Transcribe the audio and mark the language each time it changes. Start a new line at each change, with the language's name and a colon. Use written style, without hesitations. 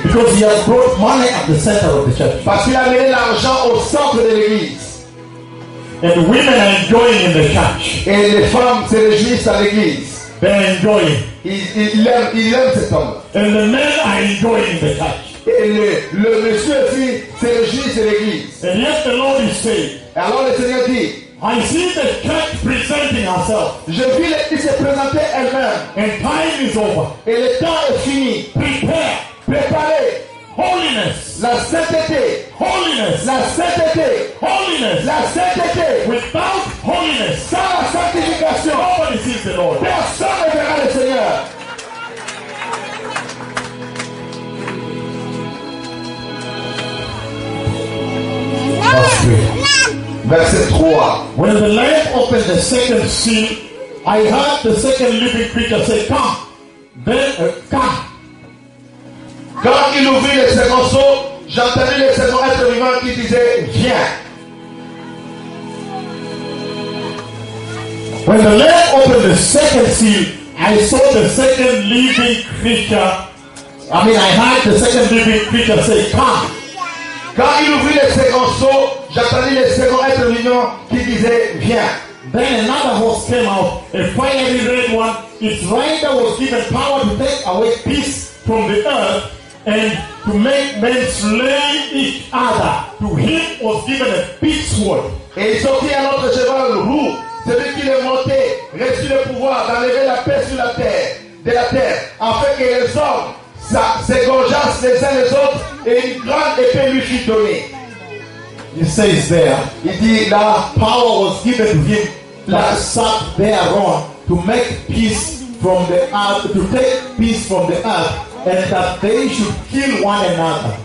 English: because he has brought money at the center of the church,
French: parce qu'il a mis l'argent au centre de l'église,
English: and women are enjoying in the church,
French: et les femmes se réjouissent à l'église,
English: they are enjoying,
French: il aime cet homme,
English: and the men are enjoying in the church,
French: et le monsieur aussi se réjouit à l'église,
English: and yet the Lord is saying,
French: alors le Seigneur dit.
English: I see the church presenting herself.
French: Je vis l'église se présenter elle-même.
English: And time is over.
French: Et le temps est fini.
English: Prepare.
French: Préparez.
English: Holiness.
French: La sainteté.
English: Holiness.
French: La sainteté.
English: Holiness.
French: La sainteté.
English: Without holiness.
French: Sans la sanctification.
English: Nobody sees the Lord.
French: Personne ne verra le Seigneur. Verset 3.
English: When the Lamb opened the second seal, I heard the second living creature say, come. Then, come.
French: Quand il ouvrit le second seau, j'entendis le second être vivant qui disait, viens.
English: When the Lamb opened the second seal, I saw the second living creature. I heard the second living creature say, come.
French: Quand il ouvrit le second seau, j'entendis le second être vivant qui disait, viens.
English: Then another horse came out, a fiery red one. Its rider was given power to take away peace from the earth and to make men slay each other. To him was given a big sword.
French: Et il sortit un autre cheval roux, celui qui le montait, reçut le pouvoir d'enlever la paix sur la terre, de la terre, afin que les hommes s'égorgeassent les uns les autres et une grande épée lui fut donnée.
English: He says there,
French: il dit, la
English: power was given to him that sat thereon to make peace from the earth, to take peace from the earth, and that they should kill one another.